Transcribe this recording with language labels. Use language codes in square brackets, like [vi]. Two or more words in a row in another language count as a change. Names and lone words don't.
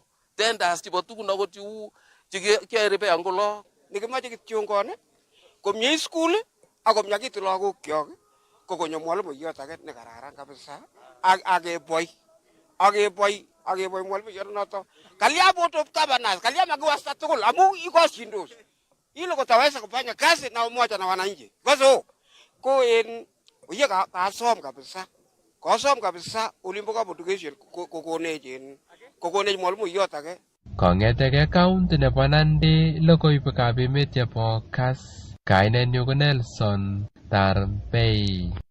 [kln] Tenders chebo tukun akot cheu chekeribe angolo Nikimache kityongone komye school akomyakitu lagokyok kokonyo mwalimuiyot age ne kararan kabisa akeboy mwalimuiyot noto kalia [en] board of governors [kln] kalia makiwasta tugul amu ikoshindos [sw] ili kutaweza kufanya kazi na umoja na wananchi kwazo [kln] ko en uye kasom kabisa ulimbo ka education kokonech mwalimuiyot age. Kong'eteke county nebo Nandi logoiwekab emet chebo Kass. Kainenyu ko Nelson Tarbei.